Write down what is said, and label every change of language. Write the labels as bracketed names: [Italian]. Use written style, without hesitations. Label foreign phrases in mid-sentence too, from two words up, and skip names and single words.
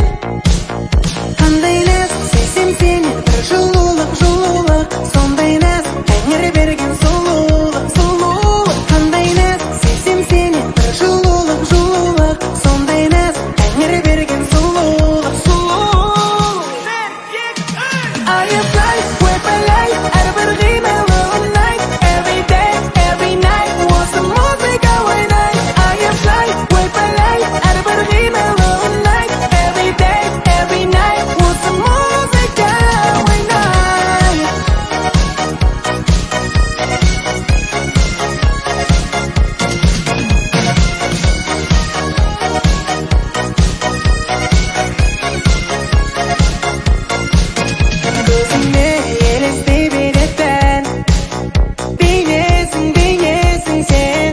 [Kazakh] Қандай нәз сезсем сенен бір жылулық, сондай нәз тәңір берген сұлулық. Қандай нәз сезсем сенен бір жылулық, сондай нәз тәңір берген сұлулық. [English] I am fly, [Kazakh] выпаляй, әрбір қимылын night. [English] Every day, every night, [Kazakh] осы музыка ойнай. [English] I am fly, [Kazakh] выпаляй, әрбір қимылын night. [English] Every day, every night, [Kazakh] осы музыка ойнай. Көзіңе елестей беретін бейнесің сен.